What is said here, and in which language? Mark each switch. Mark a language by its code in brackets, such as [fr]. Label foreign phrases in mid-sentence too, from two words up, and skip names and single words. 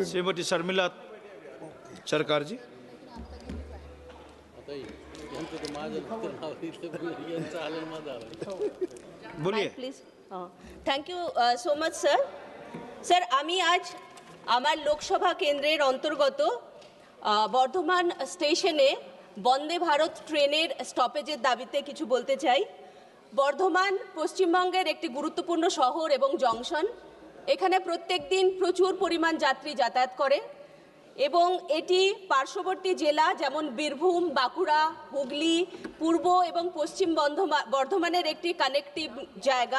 [hi] श्रीमती शर्मिला सरकार जी। बोलिए [en] Please. Thank you so much sir. [bn] স্যার আমি আজ আমার লোকসভা কেন্দ্রের অন্তর্গত বর্ধমান স্টেশনে বন্দে ভারত ট্রেনের স্টপেজের দাবিতে কিছু বলতে চাই। বর্ধমান পশ্চিমবঙ্গের একটি গুরুত্বপূর্ণ শহর এবং জংশন। এখানে প্রত্যেক দিন প্রচুর পরিমাণ যাত্রী যাতায়াত করে এবং এটি পার্শ্ববর্তী জেলা যেমন বীরভূম, বাঁকুড়া, হুগলি, পূর্ব এবং পশ্চিম বর্ধমানের একটি কানেক্টিভ জায়গা।